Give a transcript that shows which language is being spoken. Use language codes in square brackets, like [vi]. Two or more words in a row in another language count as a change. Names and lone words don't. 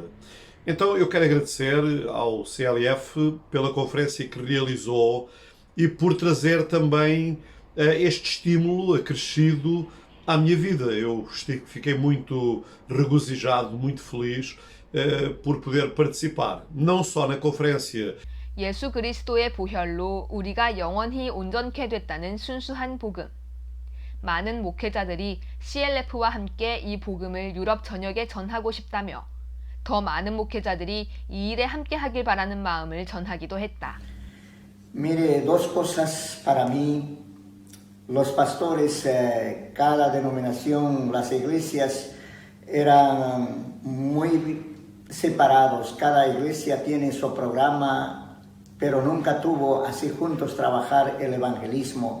[pt] Então eu quero agradecer ao CLF pela conferência que realizou e por trazer também este estímulo acrescido à minha vida. Eu fiquei muito regozijado, muito feliz por poder participar, não só na conferência. [ko] 예수 그리스도의 보혈로 우리가 영원히 온전케 됐다는 순수한 복음. 많은 목회자들이 CLF와 함께 이 복음을 유럽 전역에 전하고 싶다며 더 많은 목회자들이 이 일에 함께 하길 바라는 마음을 전하기도 했다. [es] Mire, dos cosas para mí. Los pastores, cada denominación, las iglesias eran muy separados. Cada iglesia tiene su programa, pero nunca tuvo así juntos trabajar el evangelismo.